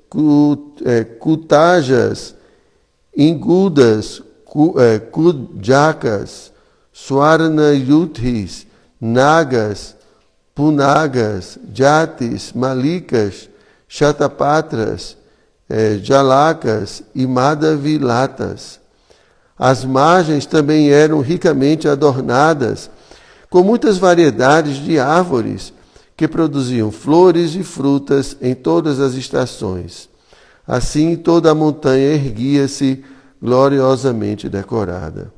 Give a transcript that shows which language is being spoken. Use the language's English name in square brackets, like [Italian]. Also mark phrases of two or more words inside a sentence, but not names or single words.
[Portuguese] kutajas, ingudas, kudjakas, swarnayuthis, nagas, punagas, jatis, malikas, shatapatras, jalacas e madavilatas. As margens também eram ricamente adornadas com muitas variedades de árvores que produziam flores e frutas em todas as estações. Assim, toda a montanha erguia-se gloriosamente decorada.